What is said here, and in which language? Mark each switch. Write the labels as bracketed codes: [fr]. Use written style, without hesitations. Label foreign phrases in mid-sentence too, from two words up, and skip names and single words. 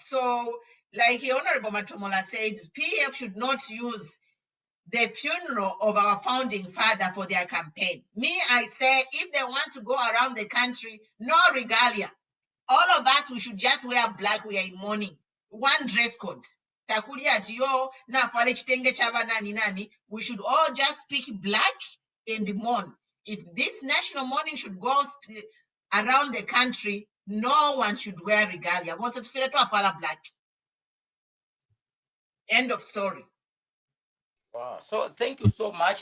[en] So, like Honorable Matomola said, PF should not use the funeral of our founding father for their campaign. Me, I say, if they want to go around the country, no regalia. All of us, we should just wear black. We are in mourning. One dress code. [bem] Takuli ati yo na fale chitenge chaba nani nani. [en] We should all just speak black and mourn. If this national mourning should go around the country, no one should wear regalia. What's it for to afala black? End of story. Wow. So thank you so much.